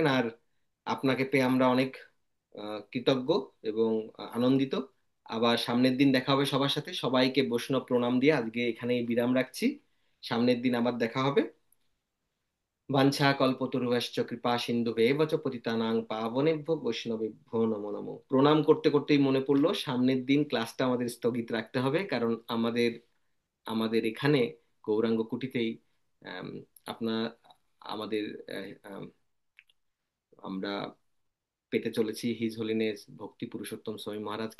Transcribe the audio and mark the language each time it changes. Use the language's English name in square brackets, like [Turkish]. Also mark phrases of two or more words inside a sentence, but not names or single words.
[Bangla] আর আপনাকে পেয়ে আমরা অনেক কৃতজ্ঞ এবং আনন্দিত। আবার সামনের দিন দেখা হবে সবার সাথে, সবাইকে বৈষ্ণব প্রণাম দিয়ে আজকে এখানেই বিরাম রাখছি। সামনের দিন আবার দেখা হবে। [Sanskrit] বাঞ্ছা কল্পতরুশ্চ কৃপা সিন্ধুবেব চ পতিতানাং পাবনেভ্যো বৈষ্ণবেভ্যো নমো নমো। [Bangla] প্রণাম করতে করতেই মনে পড়লো সামনের দিন ক্লাসটা আমাদের স্থগিত রাখতে হবে, কারণ আমাদের আমাদের এখানে গৌরাঙ্গ কুটিতেই আম, আপনার আমাদের আমরা পেতে চলেছি [English] His Holiness [Bangla] ভক্তি পুরুষোত্তম স্বামী মহারাজকে।